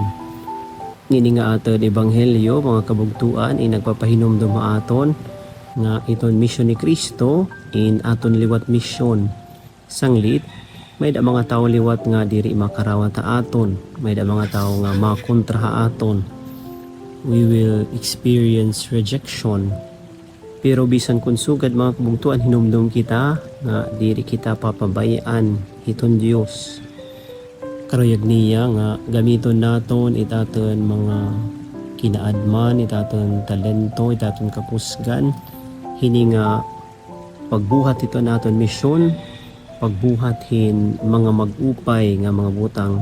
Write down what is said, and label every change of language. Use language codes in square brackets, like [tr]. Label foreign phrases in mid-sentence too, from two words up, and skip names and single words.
[war] Ngini nga aton Ebanghelyo mga kabugtuan ay nagpapahinomdom aton nga iton misyon ni Kristo in aton liwat misyon. Sanglit may da mga tao liwat nga diri makarawat ta aton, may da mga tao nga makontra ha aton. [en] We will experience rejection. [war] Pero bisan kun sugad mga kabugtuan hinumdum kita nga diri kita papabayaan hiton Dios. Karuyag niya nga gamiton naton itaton mga kinaadman, itaton talento, itaton kapusgan, hini nga pagbuhat ito naton misyon, pagbuhat hin mga mag-upay nga mga butang.